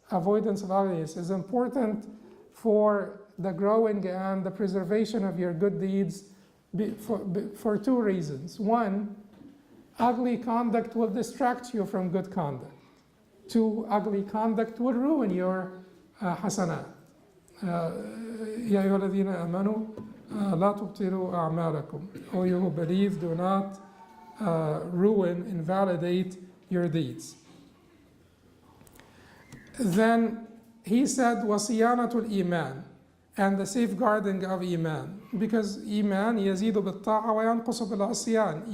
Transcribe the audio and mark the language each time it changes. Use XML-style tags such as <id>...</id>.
<en>Avoidance of ugliness is important for the growing and the preservation of your good deeds for two reasons. One, ugly conduct will distract you from good conduct. Two, ugly conduct will ruin your حسنات.</en> <ar>يا أيها الذين آمنوا لا تبطلوا أعمالكم.</ar> <en>O you who believe, do not ruin, invalidate your deeds. Then he said</en> <ar>وصيانة الإيمان,</ar> <en>and the safeguarding of Iman, because Iman</en> <ar>يزيد بالطاعة وينقص بالعصيان.</ar>